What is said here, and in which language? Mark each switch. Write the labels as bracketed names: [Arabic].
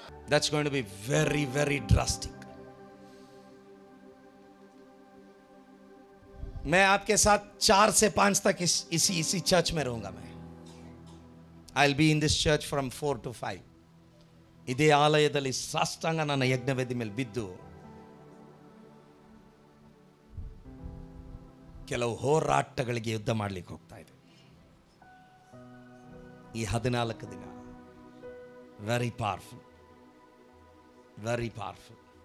[English] That's going to be very, very drastic. [Hindi] मैं आपके साथ 4 से 5 तक इसी चर्च में रहूंगा. [English] मैं I'll be in this church from 4 to 5. [Kannada] ಇದೇ ಆಲಯದಲ್ಲಿ ಸಾಷ್ಟಾಂಗ ನನ್ನ ಯಜ್ಞವೇದಿ ಮೇಲೆ ಬಿದ್ದು ಕೆಲವು ಹೋರಾಟಗಳಿಗೆ ಯುದ್ಧ ಮಾಡಲಿಕ್ಕೆ ಹೋಗ್ತಾ ಇದೆ. [English] ಈ 14 ದಿನ very powerful, very powerful.